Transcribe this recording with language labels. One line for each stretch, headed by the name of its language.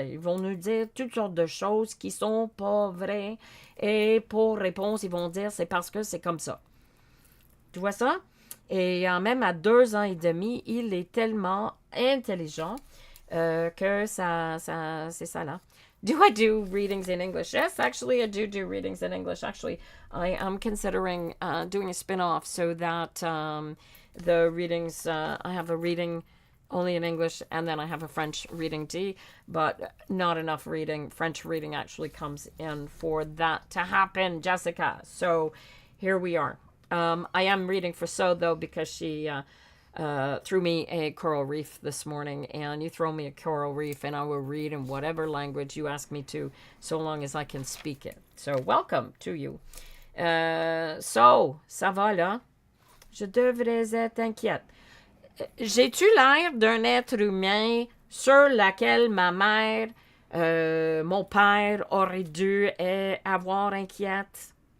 French: Ils vont nous dire toutes sortes de choses qui sont pas vraies et pour réponse, ils vont dire c'est parce que c'est comme ça. Tu vois ça? Et même à 2 ans et demi, il est tellement intelligent que c'est ça là.
English: Do I do readings in English? Yes, actually, I do readings in English. Actually, I am considering doing a spin-off so that the readings, I have a reading only in English, and then I have a French reading D, but not enough French reading actually comes in for that to happen, Jessica. So here we are. I am reading for So, though, because she threw me a coral reef this morning, and you throw me a coral reef, and I will read in whatever language you ask me to, so long as I can speak it. So, welcome to you. So,
French: ça va là? Je devrais être inquiète. J'ai-tu l'air d'un être humain sur lequel ma mère, mon père aurait dû avoir inquiète?